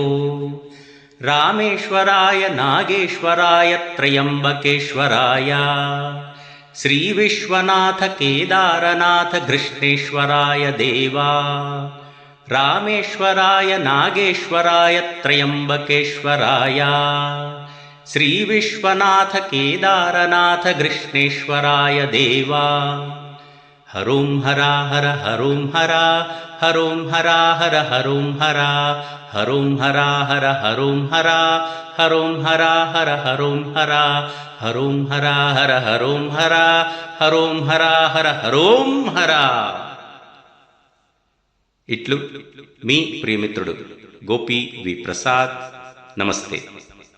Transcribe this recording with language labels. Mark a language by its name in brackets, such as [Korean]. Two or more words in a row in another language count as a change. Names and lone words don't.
[Sanskrit] रामेश्वराय नागेश्वराय त्र्यम्बकेश्वराय, श्रीविश्वनाथ केदारनाथ कृष्णेश्वराय देवा. रामेश्वराय नागेश्वराय त्र्यम्बकेश्वराय, श्रीविश्वनाथ केदारनाथ कृष्णेश्वराय देवा. हरों हरा हर हरों हरा, हरों हरा हर हरों हरा, हरों हरा हर हरों हरा, हरों हरा हर हरों हरा, हरों हरा हर हरों हरा, हरों हरा हर हरों हरा. [Telugu] ఇట్లు మీ ప్రియమిత్రుడు గోపీ వీ ప్రసాద్. नमस्ते.